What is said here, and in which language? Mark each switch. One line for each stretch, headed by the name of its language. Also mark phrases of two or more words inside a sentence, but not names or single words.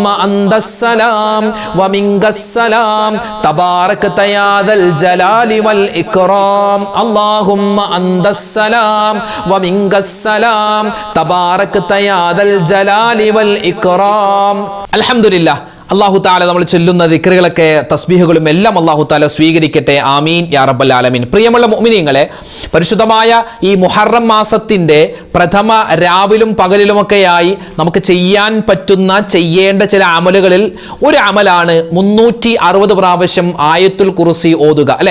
Arabic: أنت السلام ومنك السلام تباركت يا ذا الجلال والإكرام اللهم أنت السلام ومنك السلام تباركت يا ذا الجلال والإكرام الحمد لله
Malayalam: അല്ലാഹു തആല നമ്മൾ ചൊല്ലുന്ന ദിക്റുകളൊക്കെ തസ്ബീഹുകളും എല്ലാം അല്ലാഹു തആല സ്വീകരിക്കട്ടെ
Arabic: آمين يا رب العالمين.
Malayalam: പ്രിയമുള്ള മുഅ്മിനീങ്ങളെ, പരിശുദ്ധമായ ഈ മുഹറം മാസത്തിന്റെ പ്രഥമ രാവിലും പകലിലുമൊക്കെയായി നമുക്ക് ചെയ്യാൻ പറ്റുന്ന ചെയ്യേണ്ട ചില അമലുകളിൽ ഒരു അമലാണ് 360 പ്രാവശ്യം ആയത്തുൽ കുർസി ഓതുക അല്ലേ.